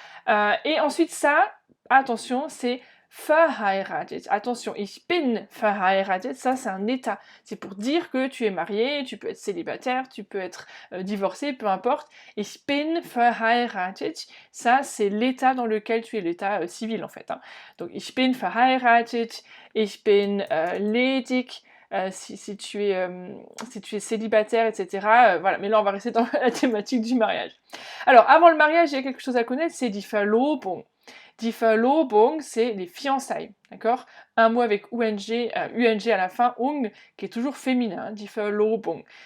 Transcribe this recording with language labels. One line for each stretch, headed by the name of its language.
French: Et ensuite, ça, attention, c'est verheiratet. Attention,
German: ich bin verheiratet,
French: ça c'est un état. C'est pour dire que tu es marié, tu peux être célibataire, tu peux être divorcé, peu importe.
German: Ich bin verheiratet,
French: ça c'est l'état dans lequel tu es, l'état civil en fait. Hein.
German: Donc ich bin verheiratet, ich bin ledig.
French: Si tu es célibataire, etc. Voilà, mais là on va rester dans la thématique du mariage. Alors avant le mariage, il y a quelque chose à connaître, c'est
German: die Verlobung. Die Verlobung,
French: c'est les fiançailles, d'accord? Un mot avec UNG à la fin, ung, qui est toujours féminin,
German: die Verlobung.